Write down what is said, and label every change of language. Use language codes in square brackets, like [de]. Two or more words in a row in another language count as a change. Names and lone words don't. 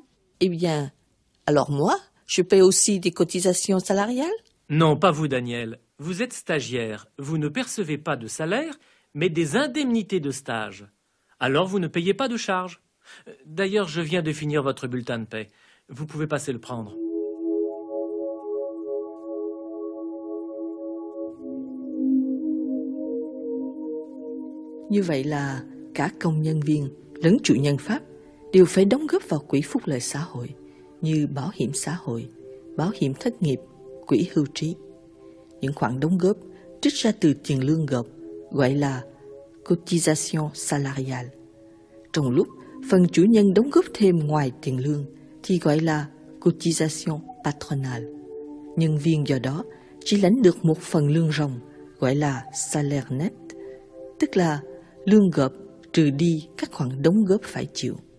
[fr] Eh bien, alors moi, je paie aussi des cotisations salariales? Non, pas vous, Daniel. Vous êtes stagiaire. Vous ne percevez pas de salaire, mais des indemnités de stage. Alors vous ne payez pas de charges. D'ailleurs, je viens de finir votre bulletin de paie. Vous pouvez passer le prendre. [vi] Như vậy là cả công nhân viên lẫn chủ nhân Pháp đều phải đóng góp vào quỹ phúc lợi xã hội như bảo hiểm xã hội, bảo hiểm thất nghiệp, quỹ hưu trí. Những khoản đóng góp trích ra từ tiền lương gộp gọi là [fr] cotisation salariale. [vi] Trong lúc phần chủ nhân đóng góp thêm ngoài tiền lương thì gọi là [fr] cotisation patronale. [vi] Nhân viên do đó chỉ lãnh được một phần lương ròng gọi là [fr] salaire net, [vi] tức là lương gộp trừ đi các khoản đóng góp phải chịu.